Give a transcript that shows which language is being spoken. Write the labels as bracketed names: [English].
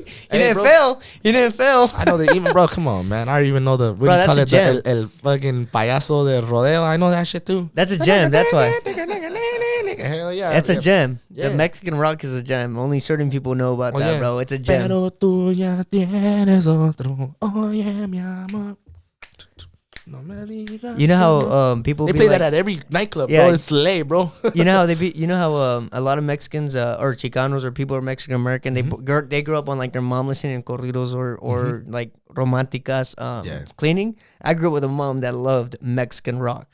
[English] He didn't fail. I know that even, bro, come on, man. I even know the, what do you call it? [Spanish] El fucking payaso de rodeo. [English] I know that shit, too. That's a gem. That's why. Hell yeah. That's a gem. Yeah. The Mexican rock is a gem. Only certain people know about that, bro. It's a gem. [Spanish] Pero tú ya tienes otro. [English] Oh, yeah, [Spanish] mi amor. [English] You know how people they be play like, that at every nightclub, Yeah. bro. It's lay, bro. you know how a lot of Mexicans or Chicanos or people who are Mexican American, they grew up on like their mom listening to corridos or like romanticas cleaning. I grew up with a mom that loved Mexican rock.